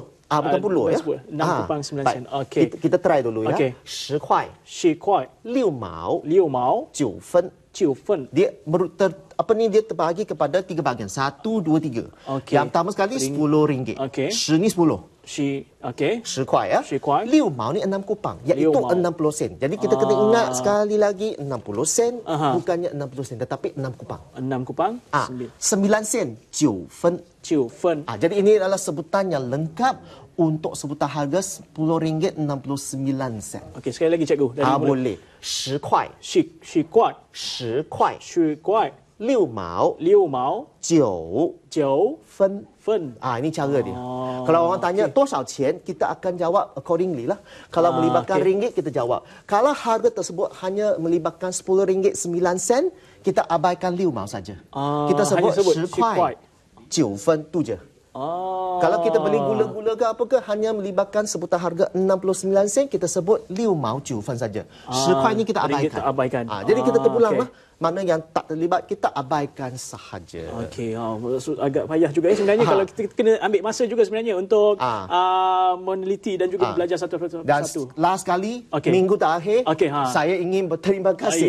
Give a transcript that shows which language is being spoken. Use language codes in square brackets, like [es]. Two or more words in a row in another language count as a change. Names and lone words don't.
[ms] Bukan puluh ya. 6 kupang 9 sen. Kita try dulu ya. [zh] 10 块 6毛 9分 [ms] Dia dia terbahagi kepada 3 bahagian. 1, 2, 3. Yang pertama sekali 10 ringgit. 10 ni 10. 10 块ya. 6毛 ni 6 kupang, iaitu 60 sen. Jadi kita kena ingat sekali lagi 60 sen bukannya 60 sen tetapi 6 kupang. 6 kupang 9 sen 9分. Jadi ini adalah sebutan yang lengkap untuk sebutan harga 10 ringgit 69 sen. Sekali lagi cikgu. Boleh. 10 块 [zh] 10块 10块 6毛9分 [ms] ini cara dia. Kalau orang tanya [zh] 多少钱, [ms] kita akan jawab accordingly lah. Kalau melibatkan ringgit, kita jawab. Kalau harga tersebut hanya melibatkan 10 ringgit 9 sen, kita abaikan 6毛 saja. Kita sebut [zh] 10 块9分 [ms] tu je. Kalau kita beli gula-gula ke apa ke, hanya melibatkan sebutan harga 69 sen, kita sebut [zh] 6 毛9分 [ms] saja. 10 块ni kita abaikan. Jadi kita terpulang lah. Mana yang tak terlibat, kita abaikan sahaja. Agak payah juga sebenarnya kalau kita kena ambil masa juga sebenarnya untuk meneliti dan juga belajar satu persatu. Dan last kali, minggu terakhir, saya ingin berterima kasih.